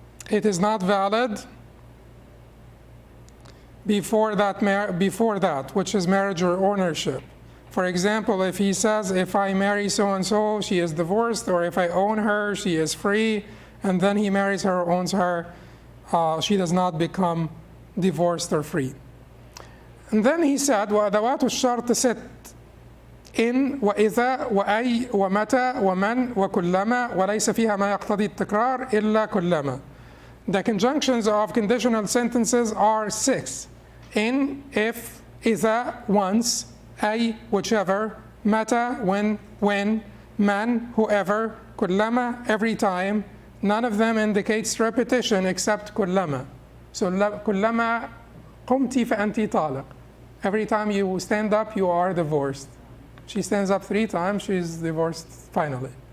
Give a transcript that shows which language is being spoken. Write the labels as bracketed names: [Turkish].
[English] It is not valid before that, which is marriage or ownership. For example, if he says, if I marry so-and-so, she is divorced, or if I own her, she is free, and then he marries her or owns her, she does not become divorced or free. And then he said, [Arabic] وأدوات الشرط ست إن وإذا وأي ومتى ومن وكلما وليس فيها ما يقتضي التكرار إلا كلما. [English] The conjunctions of conditional sentences are 6. In, if, إذا, once, أي, whichever, متى, when, man, whoever, كلما, every time. None of them indicates repetition except كلما. [Arabic] So كلما قمت فأنت طالق. [English] Every time you stand up, you are divorced. She stands up 3 times, she's divorced finally.